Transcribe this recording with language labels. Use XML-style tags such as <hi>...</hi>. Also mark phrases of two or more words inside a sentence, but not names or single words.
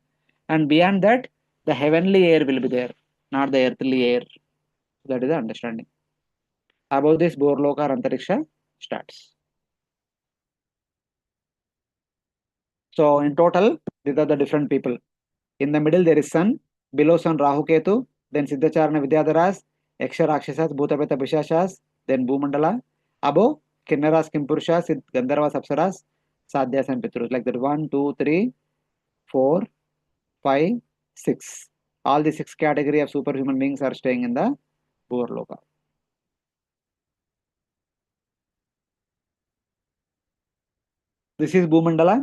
<en>And beyond that, the heavenly air will be there, not the earthly air. That is the understanding. Above this, Bhurloka or Antariksha starts. So in total, these are the different people. In the middle, there is Sun. Below Sun, Rahu Ketu. Then Siddhacharana Vidyadharas, Yaksha Rakshasas, Bhutapeta Pishashas. Then Bhumandala. Above, Kinnaras, Kimpurushas, Gandharvas, Apsaras, Sadhyas, and Pitrus. Like that, 1, 2, 3, 4, 5, 6. All the 6 category of superhuman beings are staying in the Bhurloka. This is Bhumandala.</en>